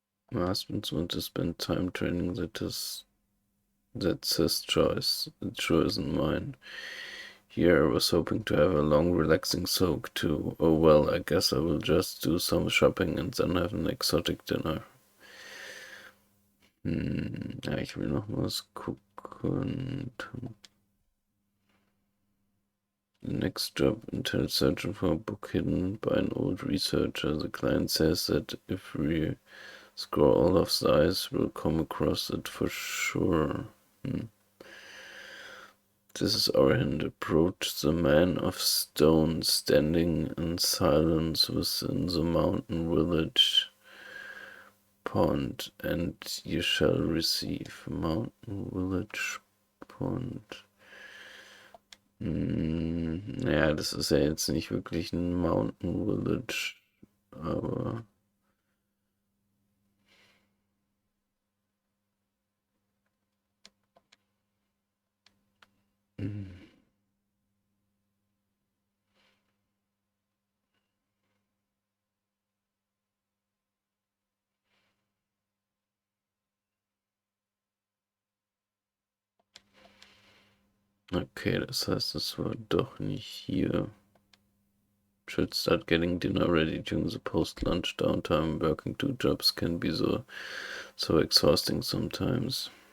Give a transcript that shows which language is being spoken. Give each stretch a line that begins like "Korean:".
English: My husband wants to spend time training, that's his choice. It sure isn't mine. Here I was hoping to have a long, relaxing soak too. Oh well, I guess I will just do some shopping and then have an exotic dinner.
German: Ja, ich will noch was gucken.
English: The next job entails searching for a book hidden by an old researcher. The client says that if we scroll all of the eyes, we'll come across it for sure. This is our hint. Approach the man of stone standing in silence within the mountain village pond, and you shall receive. Mountain village pond.
German: Ja, das ist ja jetzt nicht wirklich ein Mountain Village, aber. Okay, das heißt, es war doch nicht hier.
English: Should start getting dinner ready during the post-lunch downtime. Working two jobs can be so exhausting sometimes.